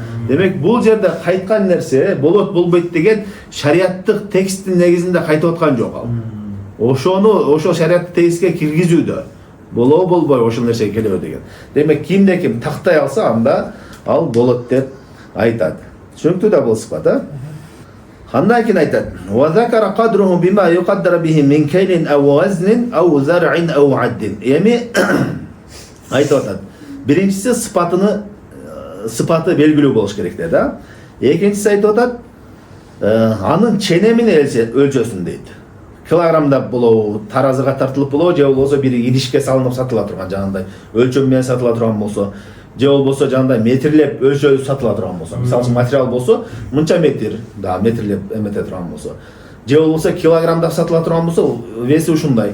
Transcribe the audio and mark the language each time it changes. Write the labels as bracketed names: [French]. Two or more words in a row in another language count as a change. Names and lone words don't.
[Kyrgyz] Демек, бул жерде кайткан нерсе болот болбойт деген шариаттык тексттин негизинде кайтып аткан жок ал. Ошол шариаттык текстке киргизүүдө болобу болбойбу ошол нерсеге келеби деген. Демек, кимде-ким тактай алса, анда ал болот деп айтат. Түшүнүктүү да бул сыпат, а? Андан кийин айтат: [Arabic] "وذكر قدره بما يقدر به من كيل أو وزن أو ذرع أو عد." [Kyrgyz] Эми айтып атат. Биринчиси сыпаты белгилүү болуш керек деди, а? Экинчиси айтып атат: Анын ченемин өлчөсүн дейт. Килограммдап болобу, таразыга тартылып болобу, же болбосо бир идишке салынып сатыла турган жанагындай өлчөм менен сатыла турган болсо, же болбосо жанагындай метрлеп өлчөлүп сатыла турган болсо, мисалы үчүн материал болсо, мынча метр, да метрлеп эмете турган болсо, же болбосо килограммдап сатыла турган болсо, веси ушундай.